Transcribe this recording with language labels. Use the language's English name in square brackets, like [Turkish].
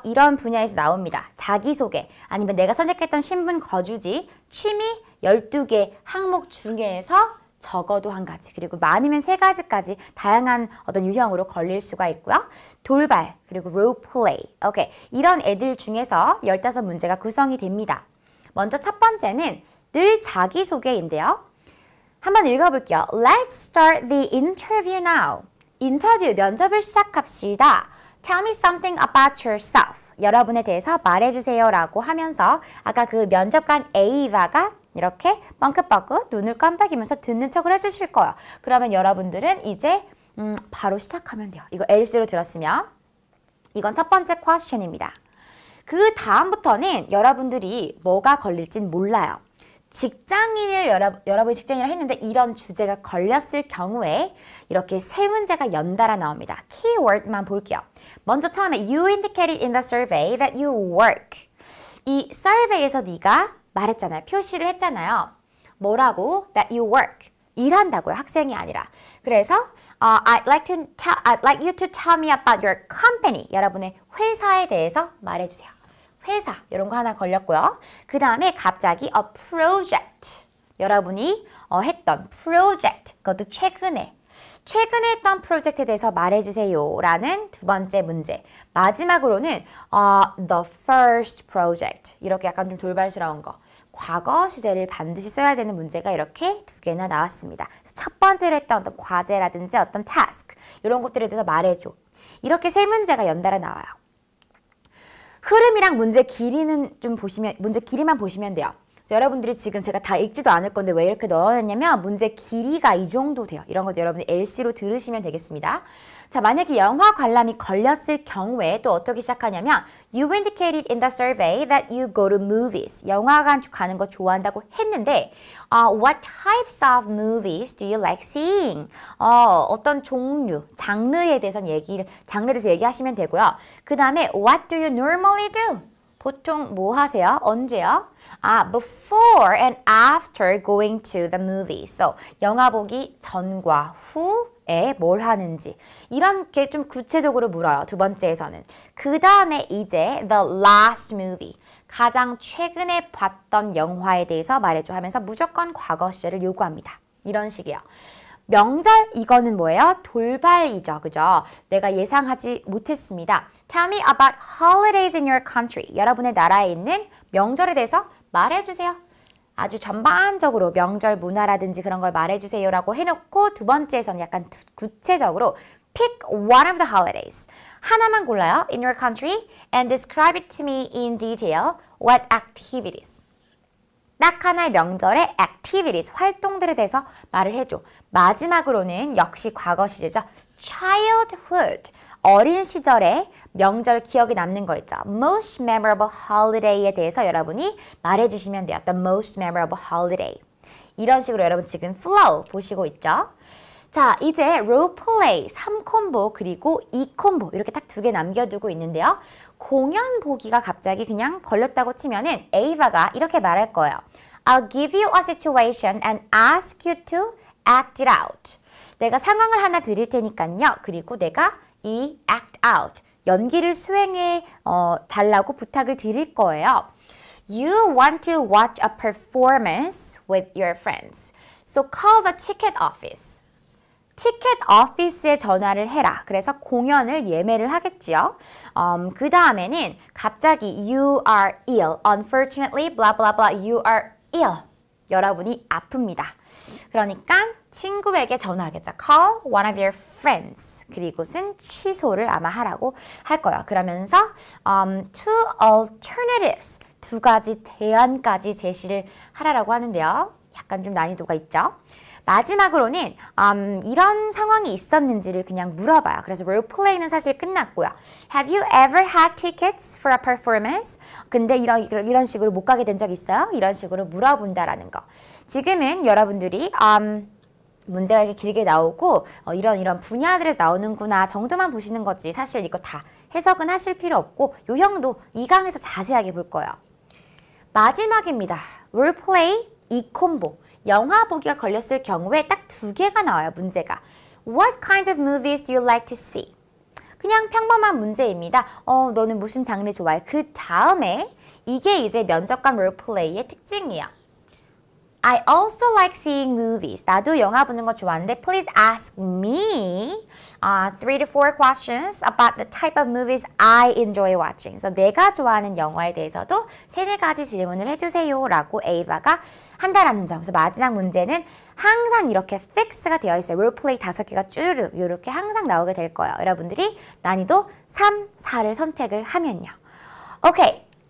[Korean] 이런 분야에서 나옵니다. 자기소개, 아니면 내가 선택했던 신분 거주지, 취미 12개 항목 중에서 적어도 한 가지, 그리고 많으면 3가지까지 다양한 어떤 유형으로 걸릴 수가 있고요. 돌발, 그리고 롤플레이. 오케이. 이런 애들 중에서 15문제가 구성이 됩니다. 먼저 첫 번째는 늘 자기소개인데요. 한번 읽어볼게요. [English] Let's start the interview now. [Korean] 인터뷰, 면접을 시작합시다. [English] Tell me something about yourself. [Korean] 여러분에 대해서 말해주세요 라고 하면서 아까 그 면접관 A다가 이렇게 뻥긋뻥긋 눈을 깜빡이면서 듣는 척을 해주실 거예요. 그러면 여러분들은 이제 바로 시작하면 돼요. 이거 LC로 들었으면. 이건 첫 번째 퀘스천입니다. 그 다음부터는 여러분들이 뭐가 걸릴진 몰라요. 직장인을 여러분이 직장인을 했는데 이런 주제가 걸렸을 경우에 이렇게 3문제가 연달아 나옵니다. 키워드만 볼게요. 먼저 처음에 [English] You indicated in the survey that you work. [Korean] 이 survey에서 네가 말했잖아요. 표시를 했잖아요. 뭐라고? [English] That you work. [Korean] 일한다고요. 학생이 아니라. 그래서 [English] I'd like you to tell me about your company. [Korean] 여러분의 회사에 대해서 말해주세요. 회사 이런 거 하나 걸렸고요. 그 다음에 갑자기 a project 여러분이 했던 project 그것도 최근에 했던 프로젝트에 대해서 말해주세요 라는 두 번째 문제. 마지막으로는 [English] the first project [Korean] 이렇게 약간 좀 돌발스러운 거. 과거 시제를 반드시 써야 되는 문제가 이렇게 2개나 나왔습니다. 첫 번째로 했던 어떤 과제라든지 어떤 task 이런 것들에 대해서 말해줘. 이렇게 3문제가 연달아 나와요. 흐름이랑 문제 길이는 좀 보시면, 문제 길이만 보시면 돼요. 그래서 여러분들이 지금 제가 다 읽지도 않을 건데 왜 이렇게 넣어놨냐면 문제 길이가 이 정도 돼요. 이런 것도 여러분이 LC로 들으시면 되겠습니다. 자, 만약에 영화 관람이 걸렸을 경우에 또 어떻게 시작하냐면 [English] You indicated in the survey that you go to movies. [Korean] 영화관 가는 거 좋아한다고 했는데 [English] What types of movies do you like seeing? [Korean] 어떤 종류, 장르에 대해서 얘기하시면 되고요. 그 다음에 [English] What do you normally do? [Korean] 보통 뭐 하세요? 언제요? [English] Before and after going to the movie. [Korean] So, 영화 보기 전과 후에 뭘 하는지. 이렇게 좀 구체적으로 물어요. 두 번째에서는. 그 다음에 이제 [English] the last movie. [Korean] 가장 최근에 봤던 영화에 대해서 말해줘 하면서 무조건 과거 시제를 요구합니다. 이런 식이에요. 명절 이거는 뭐예요? 돌발이죠. 그죠? 내가 예상하지 못했습니다. [English] Tell me about holidays in your country. [Korean] 여러분의 나라에 있는 명절에 대해서 말해주세요. 아주 전반적으로 명절 문화라든지 그런 걸 말해주세요라고 해놓고 두 번째에서는 약간 구체적으로 [English] pick one of the holidays. [Korean] 하나만 골라요. [English] In your country and describe it to me in detail. What activities? [Korean] 딱 하나의 명절의 activities, 활동들에 대해서 말을 해줘. 마지막으로는 역시 과거 시제죠. childhood, 어린 시절에 명절 기억에 남는 거 있죠. [English] most memorable holiday [Korean] 에 대해서 여러분이 말해주시면 돼요. [English] The most memorable holiday. [Korean] 이런 식으로 여러분 지금 flow 보시고 있죠. 자, 이제 role play 3콤보 그리고 2콤보 이렇게 딱 두 개 남겨두고 있는데요. 공연 보기가 갑자기 그냥 걸렸다고 치면은 에이바가 이렇게 말할 거예요. [English] I'll give you a situation and ask you to act it out. [Korean] 내가 상황을 하나 드릴 테니까요. 그리고 내가 이 act out, 연기를 수행해 달라고 부탁을 드릴 거예요. [English] You want to watch a performance with your friends. So call the ticket office. [Korean] 티켓 오피스에 전화를 해라. 그래서 공연을 예매를 하겠지요. 그 다음에는 갑자기 [English] you are ill. Unfortunately, blah blah blah, you are ill. [Korean] 여러분이 아픕니다. 그러니까 친구에게 전화하겠죠. [English] Call one of your friends. [Korean] 그리고는 취소를 아마 하라고 할 거예요. 그러면서 [English] two alternatives. [Korean] 두 가지 대안까지 제시를 하라고 하는데요. 약간 좀 난이도가 있죠. 마지막으로는 이런 상황이 있었는지를 그냥 물어봐요. 그래서 롤플레이는 사실 끝났고요. [English] Have you ever had tickets for a performance? [Korean] 근데 이런 식으로 못 가게 된 적 있어요? 이런 식으로 물어본다라는 거. 지금은 여러분들이 문제가 이렇게 길게 나오고 이런 분야들에 나오는구나 정도만 보시는 거지. 사실 이거 다 해석은 하실 필요 없고 요형도 2강에서 자세하게 볼 거예요. 마지막입니다. 롤플레이 2콤보. 영화 보기가 걸렸을 경우에 딱 두 개가 나와요, 문제가. What kinds of movies do you like to see? 그냥 평범한 문제입니다. 너는 무슨 장르 좋아해? 그 다음에 이게 이제 면접관 롤플레이의 특징이야. [English] I also like seeing movies. [Korean] 나도 영화 보는 거 좋아하는데 [English] please ask me 3 to 4 questions about the type of movies I enjoy watching. [Korean] 그래서 내가 좋아하는 영화에 대해서도 3-4가지 질문을 해주세요 라고 에이바가 한다라는 점. 그래서 마지막 문제는 항상 이렇게 픽스가 되어 있어요. 롤플레이 5개가 쭈르륵 이렇게 항상 나오게 될 거예요. 여러분들이 난이도 3, 4를 선택을 하면요. 오케이.